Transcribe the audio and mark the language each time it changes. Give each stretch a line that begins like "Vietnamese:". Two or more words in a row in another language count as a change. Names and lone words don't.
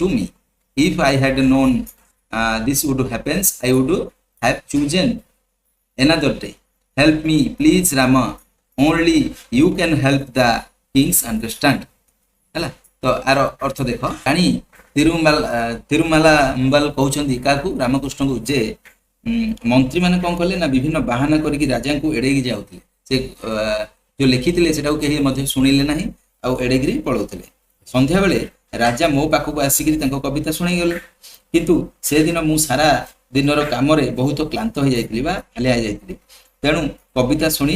English: me if I had known this would happen I would have chosen another day help me please Rama only you can help the kings understand
Odia: ହେଲା ତ ଆର ଅର୍ଥ ଦେଖ ରାଣୀ ତିରୁମାଲାମ୍ବାଲ କହୁଛନ୍ତି କାହାକୁ ରାମକୃଷ୍ଣଙ୍କୁ ଯେ ମନ୍ତ୍ରୀ ମାନେ କଣ କଲେ ନା ବିଭିନ୍ନ ବାହାନା କରିକି ରାଜାଙ୍କୁ ଏଡେଇକି ଯାଉଥିଲେ ସେ ଯୋଉ ଲେଖିଥିଲେ ସେଟାକୁ କେହି ମଧ୍ୟ ଶୁଣିଲେ ନାହିଁ ଆଉ ଏଡେଇକିରି ପଳଉଥିଲେ ସନ୍ଧ୍ୟା ବେଳେ ରାଜା ମୋ ପାଖକୁ ଆସିକିରି ତାଙ୍କ କବିତା ଶୁଣେଇଗଲେ କିନ୍ତୁ ସେଦିନ ମୁଁ ସାରା ଦିନର କାମରେ ବହୁତ କ୍ଳାନ୍ତ ହେଇଯାଇଥିଲି ବା ହାଲିଆ ହେଇଯାଇଥିଲି ତେଣୁ କବିତା